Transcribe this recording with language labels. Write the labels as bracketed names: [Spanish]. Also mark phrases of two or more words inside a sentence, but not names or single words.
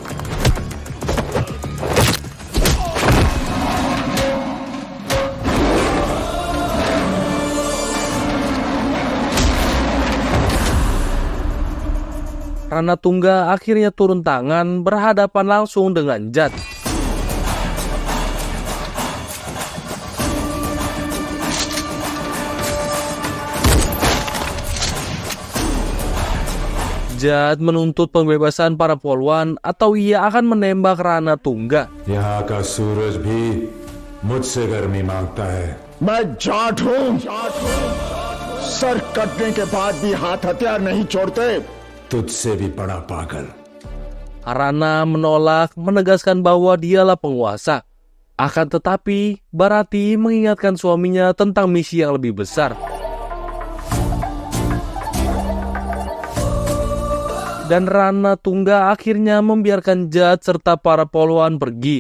[Indonesian] Rana Tungga akhirnya turun tangan berhadapan langsung dengan Jad. Jad menuntut pembebasan para polwan atau ia akan menembak Rana Tungga. [Hindi] यहाँ का सूरज भी मुझसे गर्मी मांगता है. मैं जाट हूँ. सर कटने के बाद भी हाथ हथियार नहीं छोड़ते. तुझसे भी बड़ा पागल. [Indonesian] Rana menolak, menegaskan bahwa dialah penguasa. Akan tetapi, Bharati mengingatkan suaminya tentang misi yang lebih besar. Dan Rana Tungga akhirnya membiarkan Jad serta para polwan pergi.